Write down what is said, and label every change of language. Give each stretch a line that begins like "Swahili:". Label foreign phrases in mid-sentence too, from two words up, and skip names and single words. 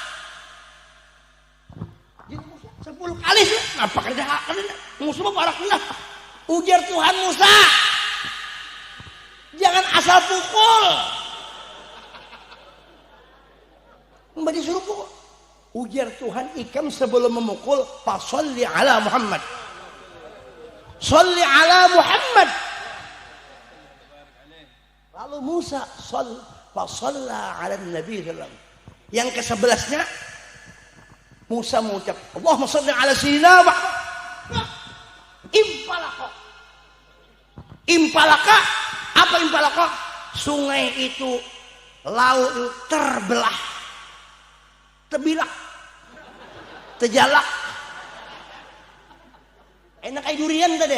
Indonesian: 10 kali sih, apa kerja musuh parah kena. Ujar Tuhan Musa, jangan asal pukul. Mbak disuruh pukul. Ujar Tuhan, ikam sebelum memukul,
Arabic: fasalli ala Muhammad. Salli ala Muhammad.
Indonesian: Lalu Musa
Arabic: fasalla ala Nabi sallallahu.
Indonesian: Yang ke-11-nya Musa mengucap,
Arabic: Allahumma salli ala sayyidina Muhammad.
Indonesian: Impalaka. Apa impalaka? Sungai itu, laut itu terbelah, terbilak, terjalak. Enak kayak durian tadi.